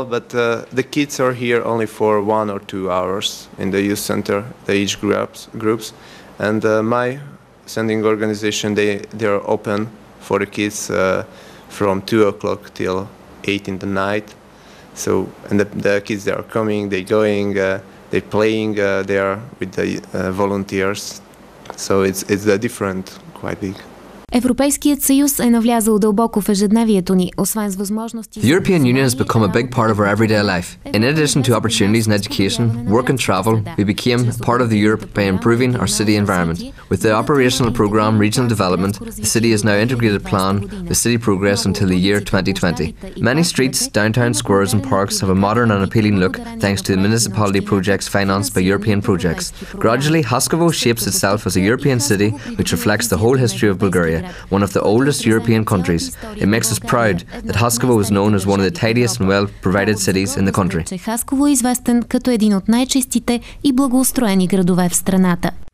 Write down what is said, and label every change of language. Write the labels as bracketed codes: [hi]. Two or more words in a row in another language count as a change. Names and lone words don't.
[en] But the kids are here only for 1 or 2 hours in the youth center, the age groups, and my sending organization, they are open for the kids from 2 o'clock till 8 in the night. So, and the kids, they are coming, they going, they playing there with the volunteers. So it's different, quite big. [bg] Европейският съюз е навлязал дълбоко в ежедневието ни, освен с възможности... [en] The European Union has become a big part of our everyday life. In addition to opportunities in education, work and travel, we became part of the Europe by improving our city environment. With the operational programme Regional Development, the city has now integrated plan with city progress until the year 2020. Many streets, downtown squares and parks have a modern and appealing look thanks to the municipality projects financed by European projects. Gradually, Haskovo shapes itself as a European city which reflects the whole history of Bulgaria, one of the oldest European countries. It makes us proud that Haskovo is known as one of the tidiest and well-provided cities in the country. [bg] Хасково е известен като един от най-чистите и благоустроени градове в страната.